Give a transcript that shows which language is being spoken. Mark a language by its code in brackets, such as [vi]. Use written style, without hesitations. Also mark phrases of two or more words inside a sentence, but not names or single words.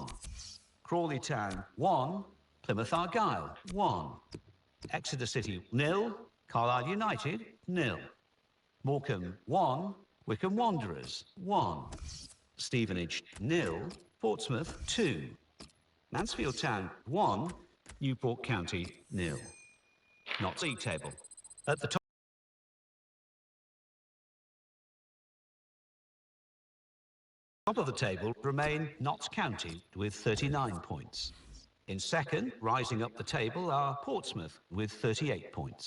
[en] Crawley Town 1, Plymouth Argyle 1. Exeter City 0, Carlisle United 0. Morecambe 1, Wycombe Wanderers 1, Stevenage 0, Portsmouth 2, Mansfield Town 1, Newport County 0. Not league table. At the top of the table remain Notts County with 39 points. In second, rising up the table, are Portsmouth with 38 points.